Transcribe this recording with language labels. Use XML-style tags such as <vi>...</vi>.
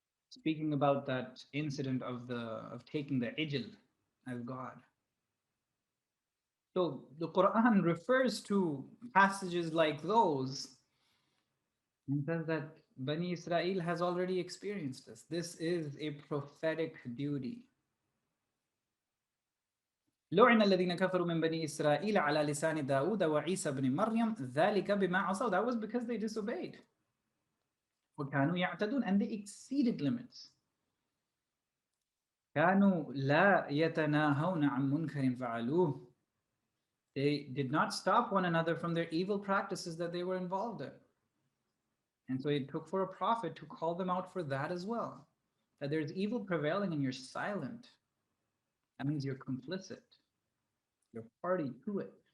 <en>Speaking about that incident of taking the ijl as God. So the Quran refers to passages like those and says that Bani Israel has already experienced this. This is a prophetic duty.</en> <ar>لعن الذين كفروا من بني إسرائيل على لسان داود وعيسى بن مريم ذلك بما عصوا.</ar> <en>That was because they disobeyed.</en> <ar>وكانوا يعتدون,</ar> <en>and they exceeded limits.</en> <ar>كانوا لا يتناهون عن منكر فعلوه.</ar> <en>They did not stop one another from their evil practices that they were involved in. And so it took for a prophet to call them out for that as well. That there's evil prevailing and you're silent. That means you're complicit. You're party to it.</en>